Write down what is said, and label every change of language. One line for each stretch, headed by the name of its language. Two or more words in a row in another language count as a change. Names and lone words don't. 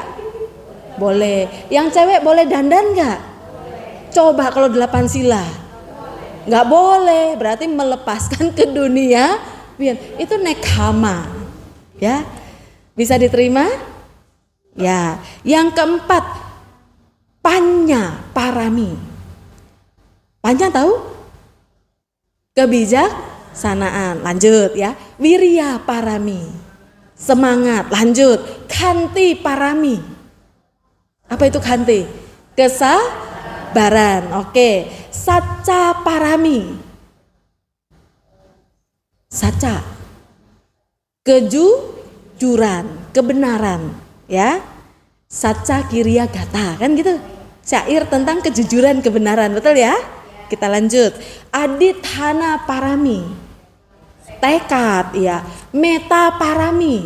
Indonesian: Boleh. Yang cewek boleh dandan nggak? Coba kalau 8 sila, nggak boleh. Berarti melepaskan ke dunia. Itu nekkhamma. Ya, bisa diterima? Ya. Yang keempat,
Pali: panya parami.
Indonesian: Panya tahu? Kebijaksanaan. Lanjut ya.
Pali: Wirya parami.
Indonesian: Semangat. Lanjut.
Pali: Khanti parami.
Indonesian: Apa itu khanti? Kesabaran. Oke.
Pali: Sacca parami.
Indonesian: Sacca. Kejujuran, kebenaran, ya.
Pali: Sacca kiriya gata,
Indonesian: kan gitu. Syair tentang kejujuran, kebenaran, betul ya? Kita lanjut.
Pali: Adithana parami.
Indonesian: Tekad, ya.
Pali: Meta parami.